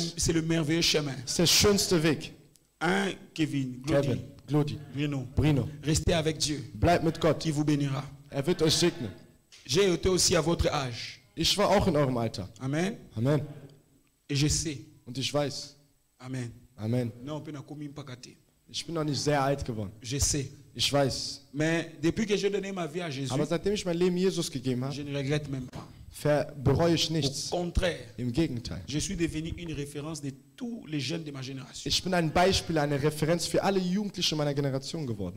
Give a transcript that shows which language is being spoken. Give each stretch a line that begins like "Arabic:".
French: c'est le merveilleux chemin.
German: ist der schönste Weg.
French: Hein, Kevin,
German: Kevin, Glody, Bruno,
French: restez avec Dieu.
German: Bleibt mit Gott.
French: Qui vous bénira.
German: Wird euch segnen.
French: J'ai été aussi à votre âge.
German: Ich war auch in eurem Alter.
French: Amen.
German: Amen.
French: Et je sais.
German: Und ich weiß.
French: Amen.
German: Amen.
French: Non,
German: ich bin noch nicht sehr alt geworden.
French: Je sais.
German: Ich weiß.
French: Mais depuis que j'ai donné ma vie à Jésus,
German: aber seitdem ich mein Leben Jesus gegeben habe,
French: je ne regrette même pas.
German: Bereue ich nichts.
French: Au contraire.
German: Im Gegenteil.
French: Je suis devenu une référence de tous les jeunes de ma génération.
German: Ich bin ein Beispiel, eine Referenz für alle Jugendlichen meiner Generation geworden.